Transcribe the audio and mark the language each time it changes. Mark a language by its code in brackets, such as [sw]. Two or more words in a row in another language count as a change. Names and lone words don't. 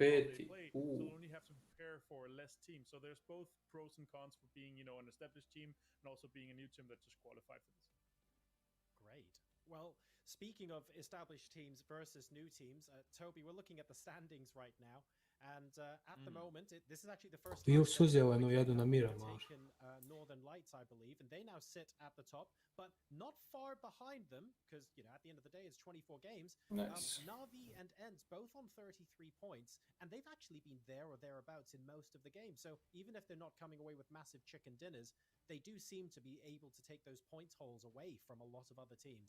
[en] they play, so they only have to prepare for less teams. So there's both pros and cons for being an established team and also being a new team that just qualified for this. Great. Well, speaking of established teams versus new teams, Toby, we're looking at the standings right now. And at the moment, this is actually the first [hr] Ti [en] time [hr] su zelenu jedu na Miramar. [en] taken Northern Lights, I believe, and they now sit at the top, but not far behind them, because, you know, at the end of the day, it's 24 games. Nice. Navi and Ents both on 33 points, and they've actually been there or thereabouts in most of the games. So even if they're not coming away with massive chicken dinners, they do seem to be able to take those points hauls away from a lot of other teams.